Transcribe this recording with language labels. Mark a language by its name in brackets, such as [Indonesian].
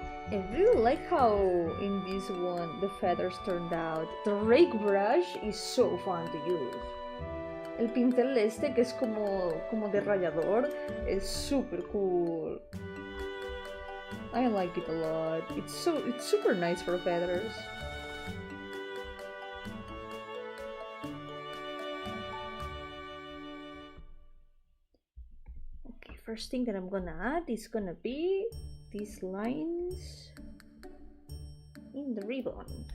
[English] I really like how in this one the feathers turned out. The rake brush is so fun to use. [Spanish] El pincel este que es como de rallador es super cool. [English] I like it a lot. It's super nice for feathers. Okay, first thing that I'm gonna add is gonna be these lines in the ribbon.